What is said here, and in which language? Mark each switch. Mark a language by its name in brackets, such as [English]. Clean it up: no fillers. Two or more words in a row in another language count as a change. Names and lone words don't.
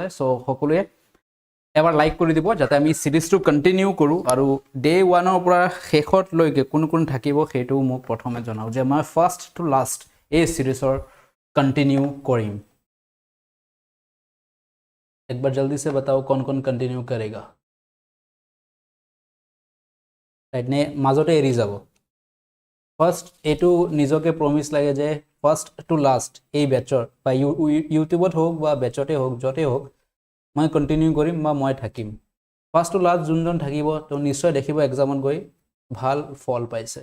[Assamese] চ' সকলোৱে এবাৰ লাইক কৰি দিব যাতে আমি চিৰিজটো কণ্টিনিউ কৰোঁ, আৰু ডে 1ৰ পৰা শেষতলৈকে কোন কোন থাকিব সেইটোও মোক প্ৰথমে জনাওঁ, যে মই [English] first to last [Assamese] এই চিৰিজৰ কণ্টিনিউ কৰিম। [Hindi] एक बार जल्दी से बताओ कौन कौन कंटिन्यू करेगा, [Assamese] নে মাজতে এৰি যাব। ফাৰ্ষ্ট এইটো নিজকে প্ৰমিছ লাগে যে [English] first to last [Assamese] এই বেচৰ বা ইউটিউবত হওক বা বেচতে হওক য'তে হওক মই কণ্টিনিউ কৰিম বা মই থাকিম। [English] first to last [Assamese] যোনজন থাকিব তো নিশ্চয় দেখিব এক্সামত গৈ ভাল ফল পাইছে।